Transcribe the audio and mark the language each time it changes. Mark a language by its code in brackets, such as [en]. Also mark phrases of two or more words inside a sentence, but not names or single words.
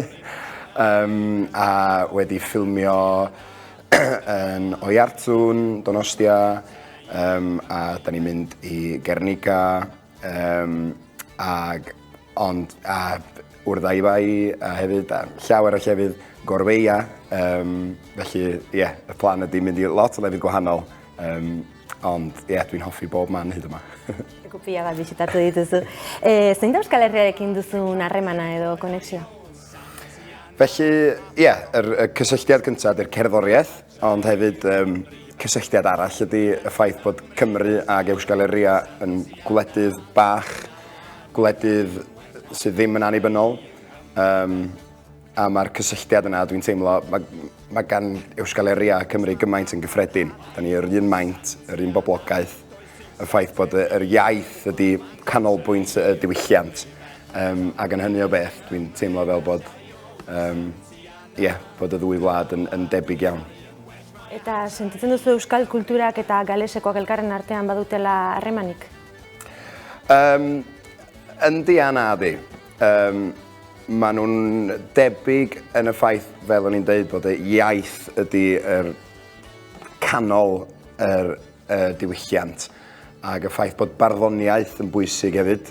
[cy] A wedi ffilmio yn Oiartzwn, Donostia, a da ni'n mynd I Guernica, ond Wrddaibai a hefyd, llawer o llefydd Gorbea, felly y plan ydy mynd I lot o lefydd gwahanol, ond dwi'n hoffi bob man hyd yma. [eu] Pila bat bisitatu dituzu. Zein da Euskal Herriarekin duzun harremana edo konexio? [cy] Felly, y cysylltiad cyntaf ydy'r cerddoriaeth, ond hefyd cysylltiad arall ydy y ffaith bod Cymru ag Euskal Herria yn gwledydd bach, gwledydd sydd ddim yn annibynnol. A mae'r cysylltiad yna, dwi'n teimlo, mae gan Euskal Herria a Cymru gymaint yn gyffredin. Da ni yr un maint, yr un boblogaeth, y ffaith bod yr iaith ydy canolbwynt y diwylliant. Ac yn hynny o beth, dwi'n teimlo fel bod, bod y ddwy wlad yn debyg iawn. [eu] Eta sentitzen duzu euskal kulturak eta galesekoak elkarren artean badutela harremanik? [cy] Yndi a nadi. Maen nhw'n debyg yn y ffaith, fel o'n i'n dweud, bod y iaith ydy'r canol yr diwylliant. Ac y ffaith bod barddoniaeth yn bwysig hefyd.